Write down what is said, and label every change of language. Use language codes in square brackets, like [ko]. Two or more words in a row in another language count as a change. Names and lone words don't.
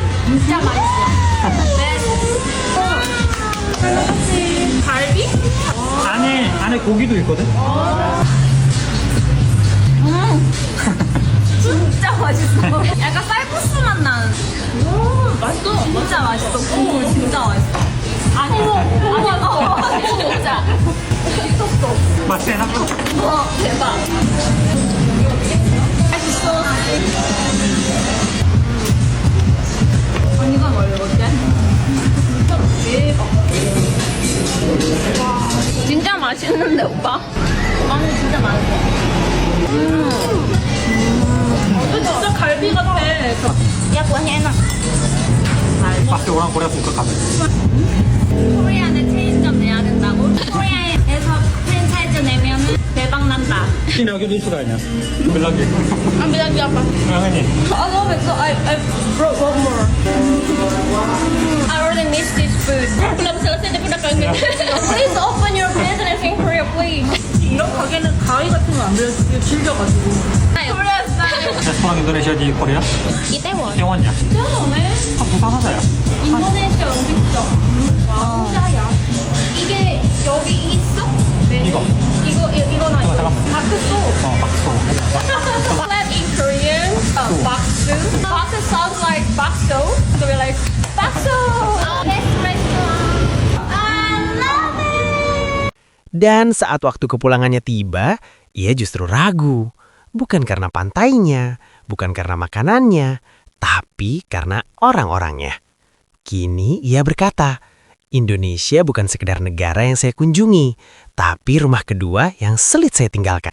[id] Bisa manis ya. Best. Kalbi? [ko] 안에 고기도 있거든. 진짜 맛있어. 약간 쌀국수 맛 나는. 맛있어. 진짜 맛있어. 국물 진짜 맛있어. 아니, 진짜. 미쳤어. 맛있어. 대박. 맛있어. 언니가 뭘 먹었지? 대박. 와, 진짜 맛있는데, 오빠? 마늘 진짜 맛있어. 진짜 갈비 같아. 야, 뭐 해놔. [id] Pasti orang Korea suka kami. [ko] 코리안에 체인점 내야 된다고? 코리아에서 프랜차이즈 내면은 대박 난다. [id] Ini lagi di sukanya. Ambil lagi. Ambil lagi apa? Yang ini. [en] I love it, so I brought one more. I already miss this food. [id] Belum selesai tapi udah kangen. [en] Please open your business in Korea, please. [ko] 이런 가게는 가위 같은 거 안 빌려주고 질겨가지고. 코리아 스타일. [id] Restoran Indonesia di Korea? [ko] 이태원. [id] Taiwannya. [ko] 진짜네. [id] Bukan masa ya? [ko] 인도네시아 음식점. 와, 진짜야. 이게 여기 있어? 네. 이거나 이거. 잠깐만. 박수. [en] bakso. Flat in Korean, baksu. Baksu sounds like bakso. So we're like, bakso. Best restaurant. I love it. [id] Dan saat waktu kepulangannya tiba, ia justru ragu. Bukan karena pantainya, bukan karena makanannya, tapi karena orang-orangnya. Kini ia berkata, Indonesia bukan sekedar negara yang saya kunjungi, tapi rumah kedua yang sulit saya tinggalkan.